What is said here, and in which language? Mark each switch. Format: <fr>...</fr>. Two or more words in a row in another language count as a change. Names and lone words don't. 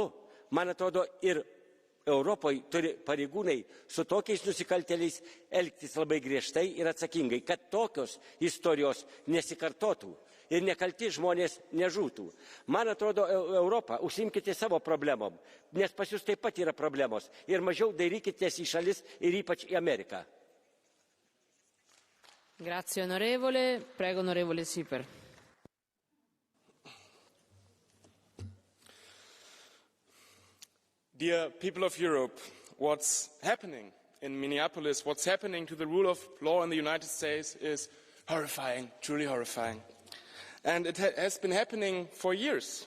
<lt>Man atrodo, ir Europoje turi pareigūnai su tokiais nusikaltėliais elgtis labai griežtai ir atsakingai, kad tokios istorijos nesikartotų ir nekalti žmonės nežūtų. Man atrodo, Europą, užsiimkite savo problemom, nes pas jūs taip pat yra problemos ir mažiau dairykitės į šalis ir ypač į Ameriką.</lt> <it>Grazie onorevole. Prego onorevole Sieper.</it> <en>Dear people of Europe, what's happening in Minneapolis, what's happening to the rule of law in the United States is horrifying, truly horrifying. And it has been happening for years.</en>